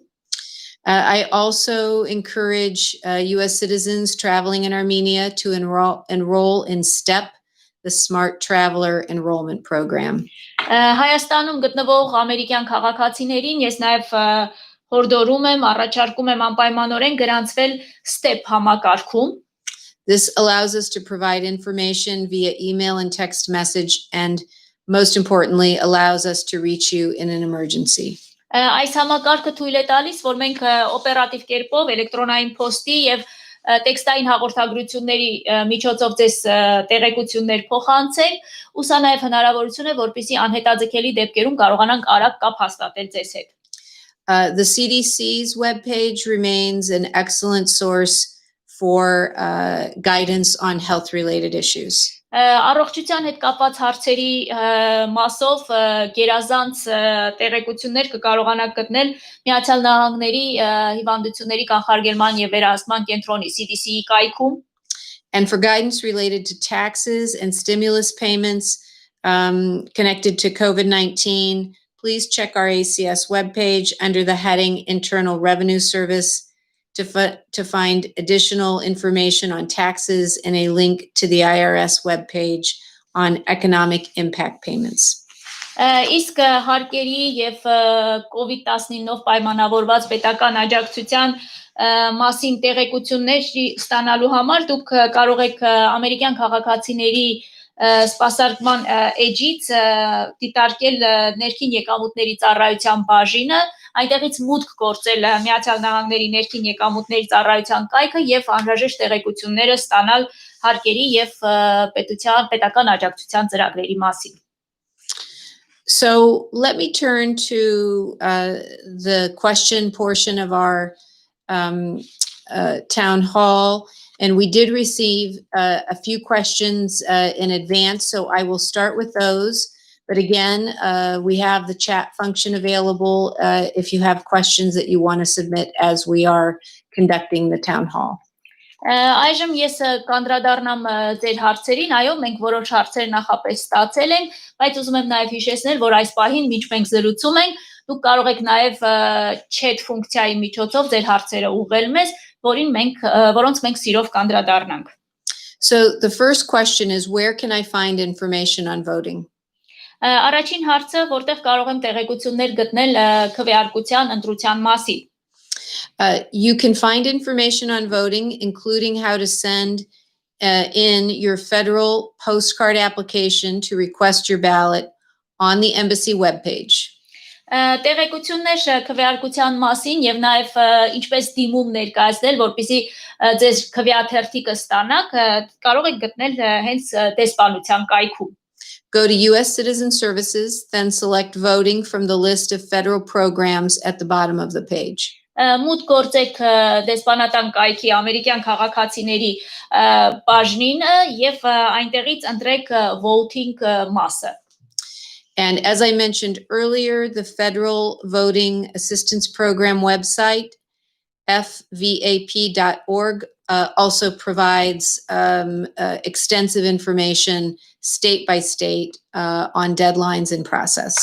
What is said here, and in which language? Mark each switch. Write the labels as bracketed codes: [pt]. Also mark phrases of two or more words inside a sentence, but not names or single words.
[en] I also encourage U.S. citizens traveling in Armenia to enroll in STEP, the Smart Traveler Enrollment Program. [hy] Հայաստանում գտնվող ամերիկյան քաղաքացիներին ես նաև հորդորում եմ, առաջարկում եմ անպայմանորեն գրանցվել STEP համակարգում։ [en] This allows us to provide information via email and text message, and most importantly, allows us to reach you in an emergency. [hy] Այս համակարգը թույլ է տալիս, որ մենք օպերատիվ կերպով էլեկտրոնային փոստի եւ տեքստային հաղորդագրությունների միջոցով ձեզ տեղեկություններ փոխանցենք, ու սա նաև հնարավորություն է, որպեսզի անհետաձգելի դեպքերում կարողանանք արագ կապ հաստատել ձեզ հետ։ [en] The CDC's webpage remains an excellent source for guidance on health-related issues. [hy] Առողջության հետ կապված հարցերի մասով գերազանց տեղեկություններ կկարողանաք գտնել Միացյալ Նահանգների հիվանդությունների կանխարգելման եւ վերահսկման կենտրոնի CDC-ի կայքում. [en] And for guidance related to taxes and stimulus payments connected to COVID-19, please check our ACS webpage under the heading Internal Revenue Service to find additional information on taxes and a link to the IRS webpage on economic impact payments. [hy] Իսկ հարկերի եւ COVID-19-ով պայմանավորված պետական աջակցության մասին տեղեկություններ ստանալու համար դուք կարող եք ամերիկյան քաղաքացիների սպասարկման էջից դիտարկել ներքին եկամուտների ծառայության բաժինը, այնտեղից մուտք գործել Միացյալ Նահանգների ներքին եկամուտների ծառայության կայքը եւ անհրաժեշտ տեղեկությունները ստանալ հարկերի եւ պետական աջակցության ծրագրերի մասին։ [en] So let me turn to the question portion of our town hall. And we did receive a few questions in advance, so I will start with those. But again, we have the chat function available if you have questions that you want to submit as we are conducting the town hall. [hy] Այժմ ես կանդրադառնամ ձեր հարցերին, այո, մենք որոշ հարցեր նախապես ստացել ենք, բայց ուզում եմ նաև հիշեցնել, որ այս պահին մինչ մենք զրուցում ենք, դուք կարող եք նաև chat ֆունկցիայի միջոցով ձեր հարցերը ուղղել մեզ, որոնց մենք սիրով կանդրադառնանք։ [en] So the first question is, where can I find information on voting? [hy] Առաջին հարցը, որտեղ կարող եմ տեղեկություններ գտնել քվեարկության ընտրության մասին։ [en] You can find information on voting, including how to send in your federal postcard application to request your ballot on the embassy webpage. [hy] Տեղեկություններ քվեարկության մասին եւ նաեւ ինչպես դիմում ներկայացնել, որպեսզի ձեզ քվեաթերթիկը ստանաք, կարող եք գտնել հենց դեսպանության կայքում. [en] Go to U.S. Citizen Services, then select voting from the list of federal programs at the bottom of the page. [hy] Մուտք գործեք դեսպանատան կայքի ամերիկյան քաղաքացիների բաժնինը եւ այնտեղից ընտրեք voting մասը. [en] And as I mentioned earlier, the Federal Voting Assistance Program website, fvap.org, also provides extensive information state by state on deadlines and process.